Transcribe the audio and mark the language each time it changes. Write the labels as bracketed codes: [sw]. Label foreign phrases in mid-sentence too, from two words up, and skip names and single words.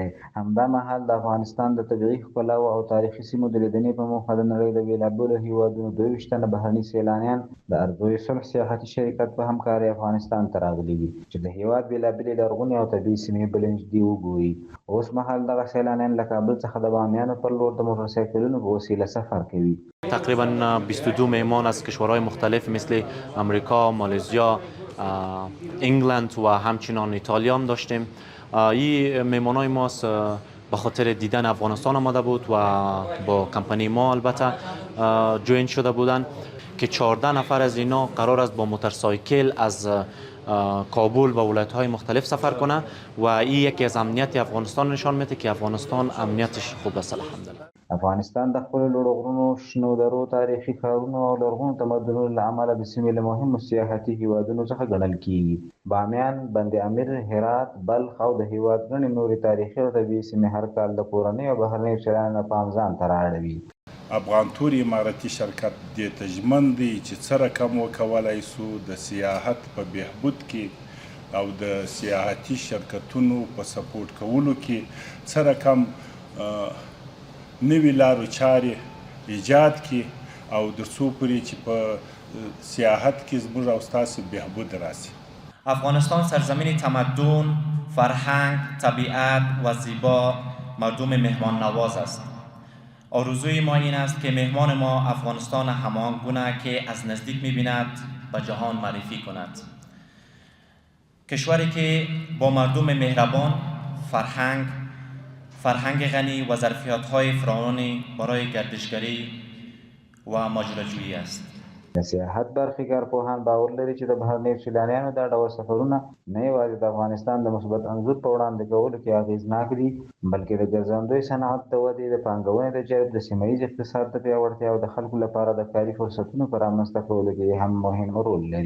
[ps] همدا مهال د افغانستان د طبیعي ښکلاو او تاریخي سیمو د لیدنې په موخه د نړۍ د بېلابېلو هېوادونو 22 تنه بهرني سیلانیان د ارزوی صلح سیاحتي شرکت په همکارۍ افغانستان ته راغلي دي چې د هېواد بېلابېلې لرغونې او طبیعي سیمې بلې نږدې وګوري. اوس مهال دغه سیلانیان له کابل څخه د بامیانو پر لور د موټرسایکلونو په وسیله سفر کوي. [fa] تقریبا 22 مهمان از کشورهای مختلف مثل امریکا، مالزیا، انگلند و همچنان ایتالیا هم داشتیم. این مهمانای ما به خاطر دیدن افغانستان آمده بود و با کمپانی ما البته جوین شده بودند که 14 نفر از اینا قرار است با موتورسایکل از کابل و ولایت‌های مختلف سفر کنه و این یکی از امنیت افغانستان نشان میده که افغانستان امنیتش خوب است الحمدلله. [ps] افغانستان د خپلو لوړو غرونو، شنو درو، تاریخي ښارونو او لرغونو تمدنونو له امله د سیمې له مهمو سیاحتي هیوادونو څخه ګڼل کیږي. بامیان، بند امیر، هرات، بلخ او د هیواد ګڼې نورې تاریخي او طبیعي سیمې هر کال د کورنیو او بهرنیو سیلانیانو پام ځان ته رااړوي. افغان تور اماراتي شرکت دې ته ژمن دی چې څه رقم وکولای سو د سیاحت په بهبود کې او د سیاحتي شرکتونو په سپورټ کولو کې څه رقم نوې لارو چارې ایجاد کړي او تر څو پورې چې په سیاحت کې زموږ او ستاسو بهبود راسي. [fa] افغانستان سرزمین تمدن، فرهنگ، طبیعت و زیبا مردم مهمان نواز است. آرزوی ما این است که مهمان ما افغانستان همان گونه که از نزدیک می‌بیند به جهان معرفی کند. کشوری که با مردم مهربان، فرهنگ غنی و ظرفیت‌های فراوانی برای گردشگری و ماجراجویی است. [ps] د سیاحت برخې کارپوهان باور لري چې د بهرنیو سیلانیانو دا ډول سفرونه نه یوازې د افغانستان د مثبت انځور په وړاندې کولو کې اغېزناک دي، بلکې د ګرځندوی صنعت د ودې، د پانګونې د جلب، د سیمه ییز اقتصاد د پیاوړتیا او د خلکو لپاره د کاري فرصتونو په رامنځته کولو کې هم مهم رول لري.